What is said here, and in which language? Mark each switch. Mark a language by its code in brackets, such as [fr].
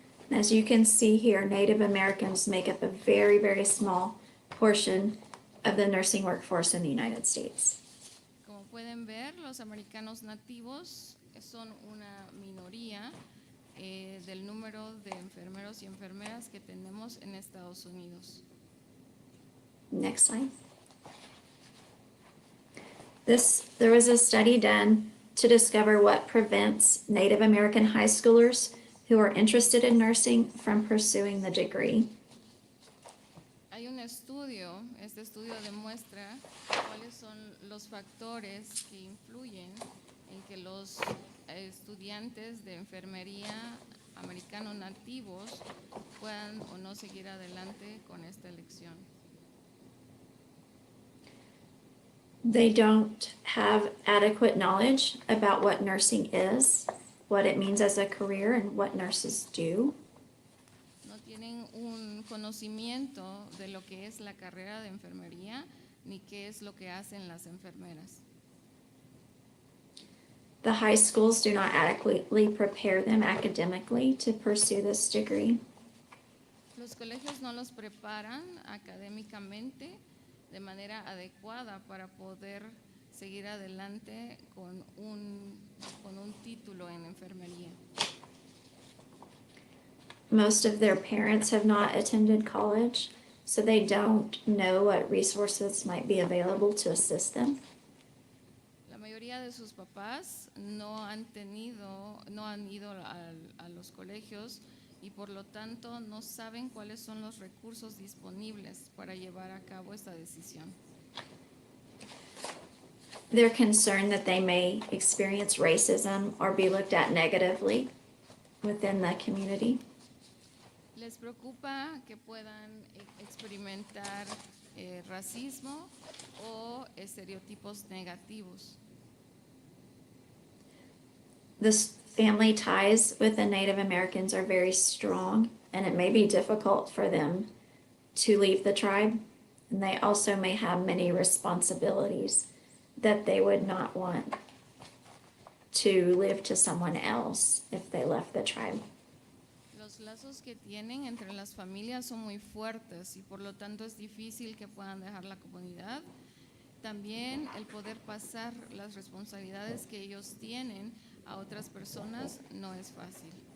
[en] As you can see here, Native Americans make up a very, very small portion of the nursing workforce in the United States. [es] Como pueden ver, los americanos nativos son una minoría del número de enfermeros y enfermeras que tenemos en Estados Unidos. [en] Next slide. There was a study done to discover what prevents Native American high schoolers who are interested in nursing from pursuing the degree. [es] Hay un estudio, este estudio demuestra cuáles son los factores que influyen en que los estudiantes de enfermería americanos nativos puedan o no seguir adelante con esta elección. [en] They don't have adequate knowledge about what nursing is, what it means as a career, and what nurses do. [es] No tienen un conocimiento de lo que es la carrera de enfermería ni qué es lo que hacen las enfermeras. [en] The high schools do not adequately prepare them academically to pursue this degree. [es] Los colegios no los preparan académicamente de manera adecuada para poder seguir adelante con un título en enfermería. [en] Most of their parents have not attended college, so they don't know what resources might be available to assist them. [es] La mayoría de sus papás no han ido a los colegios y por lo tanto no saben cuáles son los recursos disponibles para llevar a cabo esta decisión. [en] They're concerned that they may experience racism or be looked at negatively within the community. [es] Les preocupa que puedan experimentar racismo o estereotipos negativos. [en] The family ties with the Native Americans are very strong, and it may be difficult for them to leave the tribe. And they also may have many responsibilities that they would not want to live to someone else if they left the tribe. [es] Los lazos que tienen entre las familias son muy fuertes y por lo tanto es difícil que puedan dejar la comunidad. También el poder pasar las responsabilidades que ellos tienen a otras personas no es fácil.